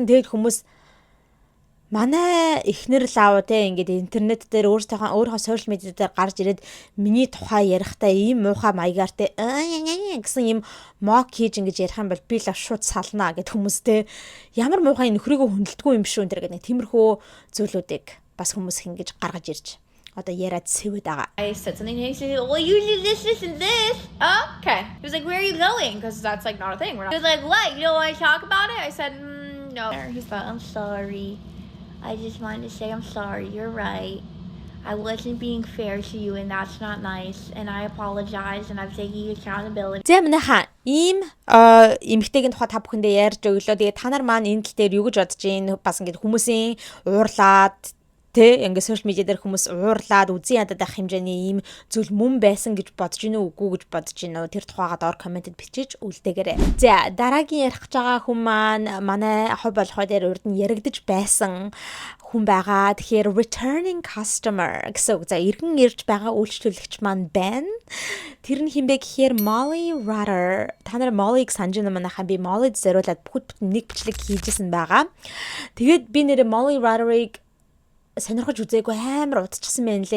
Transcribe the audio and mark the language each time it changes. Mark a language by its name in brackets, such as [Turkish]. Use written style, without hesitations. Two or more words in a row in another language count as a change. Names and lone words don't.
[Mongolian] Тэгээд хүмүүс манай эхнэр лав те ингээд интернет дээр өөрийнхөө сошиал медиа дээр гарч ирээд миний тухай ярихдаа ийм муухай маягаар те гэсэн ийм мок хийж ингэж ярих юм бол би л шууд салнаа гэд хүмүүс те ямар муухай нөхрийгөө хүндэлдэггүй юм шүү энэ гэдэг нэг тиймэрхүү зүйлүүдийг бас хүмүүс ингэж гаргаж ирж одоо яриад сэвэд байгаа. [English] I said something and he said, well, you do this and this. Oh, okay. He was like, where are you going? Because that's like not a thing. He was like, what? You don't want to talk about it? I said, no. He's like, I'm sorry. I just wanted to say I'm sorry. You're right. I wasn't being fair to you and that's not nice. And I apologize and I'm taking accountability. [Mongolian] За манайхаа ийм эмэгтэйгийн тухай та бүхэндээ ярьж өглөө. Тэгээ та нар маань энэ тал дээр юу гэж бодож байна? Бас ингээд хүмүүсийн уурлаад тэ ингээд сошиал медиа дээр хүмүүс уурлаад үзэн ядаад ах хэмжээний ийм зүйл мөн байсан гэж бодож гинэ үгүй гэж бодож гинэ. Тэр тухайгаа доор комментэд бичиж үлдээгээрэй. За дараагийн ярих гэж байгаа хүн маань манай хов болохоо дээр урд нь яригдж байсан хүн байгаа. Тэгэхээр [English] returning customer [Mongolian] гэсэн үг. За иргэн ирж байгаа үйлчлүүлэгч маань байна. Тэр нь хинбэ гэхээр Molly Rutter. Та нар Molly-г санаж байна манайхаа би Molly-д зориулаад бүгд нэг бичлэг хийжсэн байгаа. Тэгээд би нэрээ Molly Rutter-ыг сонирхож үзээгүй амар удчихсан байна лээ.